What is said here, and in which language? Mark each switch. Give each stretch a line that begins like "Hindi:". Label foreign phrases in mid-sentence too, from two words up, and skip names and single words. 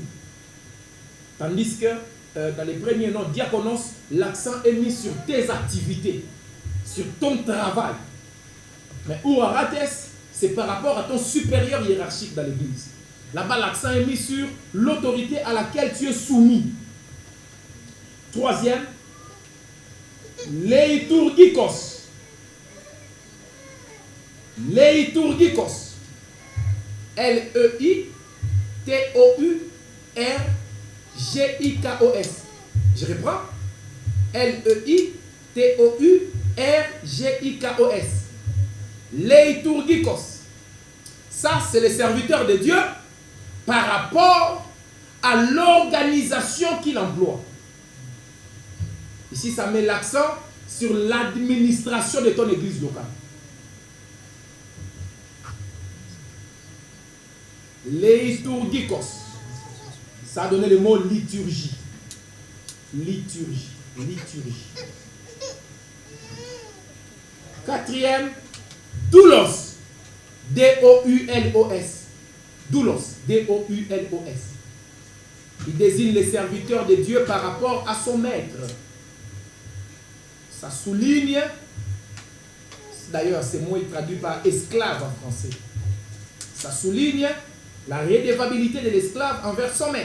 French: Tandis que dans les premiers noms, diaconos, l'accent est mis sur tes activités, sur ton travail. Mais ourates, c'est par rapport à ton supérieur hiérarchique dans l'église. Là-bas, l'accent est mis sur l'autorité à laquelle tu es soumis. Troisième, leiturgikos. Leiturgikos. L-E-I-T-O-U-R-G-I-K-O-S. Je reprends. L-E-I-T-O-U-R-G-I-K-O-S. Leiturgikos. Ça, c'est les serviteurs de Dieu par rapport à l'organisation qu'il emploie. Ici, ça met l'accent sur l'administration de ton église locale. Leiturgikos. Ça a donné le mot liturgie. Liturgie. Liturgie. Quatrième, doulos. D-O-U-L-O-S. Doulos. D-O-U-L-O-S. Il désigne les serviteurs de Dieu par rapport à son maître. Ça souligne, d'ailleurs, ce mot est traduit par esclave en français. Ça souligne la redevabilité de l'esclave envers son maître.